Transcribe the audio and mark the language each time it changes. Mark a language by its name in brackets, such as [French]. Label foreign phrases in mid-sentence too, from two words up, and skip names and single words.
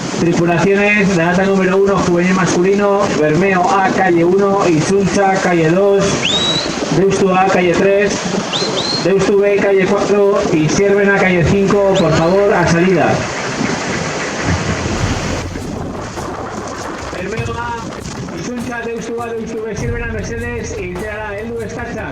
[Spanish] Tripulaciones de data número 1, juvenil masculino, Bermeo A, calle 1, Isuncha, calle 2, Deustu A, calle 3, Deustu B, calle 4 y Siervena, calle 5, por favor, a salida. Bermeo A, Isuncha, Deustu A, Deustu B, Siervena, Mercedes y Teara, Eldu, Estacha.